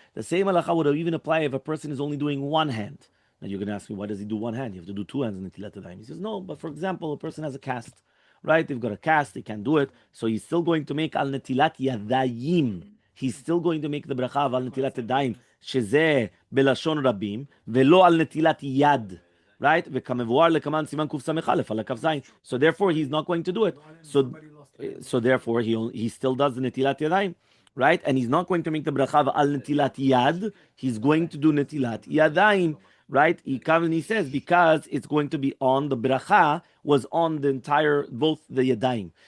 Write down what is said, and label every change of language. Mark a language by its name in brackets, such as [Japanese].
[English] The same halacha would even apply if a person is only doing one hand. Now you're going to ask me, why does he do one hand? You have to do two hands in Netilat Yadayim. He says, no, but for example, a person has a cast, right? They've got a cast, they can't do it, so he's still going to make al Netilat Yadayim. He's still going to make the bracha of al Netilat Yadayim, [Hebrew] שזה בלשון רבים, ולא על נטילת יד, [English] right? [Hebrew] וכמבואר לקמן סימן קס"א על הקו זין. [English] So therefore he's not going to do it. So therefore he still does the Netilat Yadayim, right? And he's not going to make the bracha of al Netilat Yad. He's going to do Netilat Yadayim. Right? He comes and he says, because it's going to be on, the bracha was on the entire, both the yadayim.